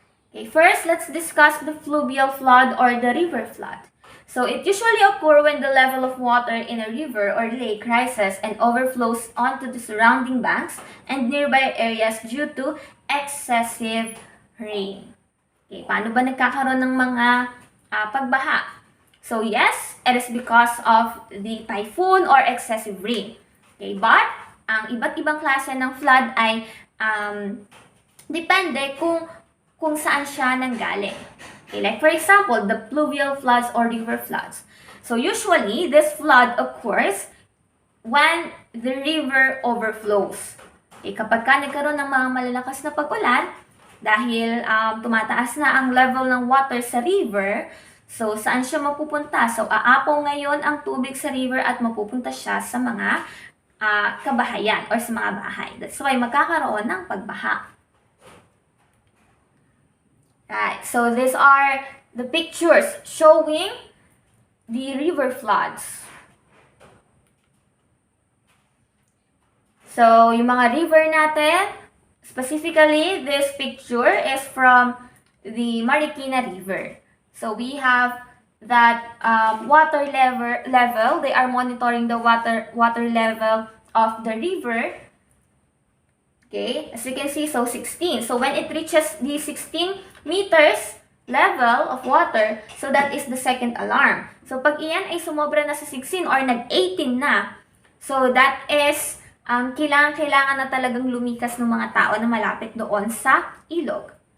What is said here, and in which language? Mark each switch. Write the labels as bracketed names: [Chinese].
[English] Okay, first, let's discuss the fluvial flood or the river flood. So it usually occurs when the level of water in a river or lake rises and overflows onto the surrounding banks and nearby areas due to excessive rain. [Filipino] Okay, paano ba nagkakaroon ng mga pagbaha? [English] So yes, it is because of the typhoon or excessive rain. [Filipino] Okay, but ang iba't ibang klase ng flood ay depende kung saan siya nanggaling. [English] Okay, like for example, the pluvial floods or river floods. So usually, this flood occurs when the river overflows. [Filipino] Okay, kapag ka nagkaroon ng mga malalakas na pag-ulan, dahil tumataas na ang level ng water sa river, so saan siya mapupunta? So aapaw ngayon ang tubig sa river at mapupunta siya sa mga kabahayan or sa mga bahay. That's why magkakaroon ng pagbaha. [English] Right, so these are the pictures showing the river floods. So, [Filipino] yung mga river natin, [English] specifically, this picture is from the Marikina River. So, we have that water level. They are monitoring the water level of the river. Okay, as you can see, so 16. So, when it reaches the 16 meters level of water, so that is the second alarm. [Filipino] So, pag iyan ay sumobra na sa 16 or nag-18 na, [English] so that is, [Filipino] kailangan na talagang lumikas ng mga tao na malapit doon sa ilog.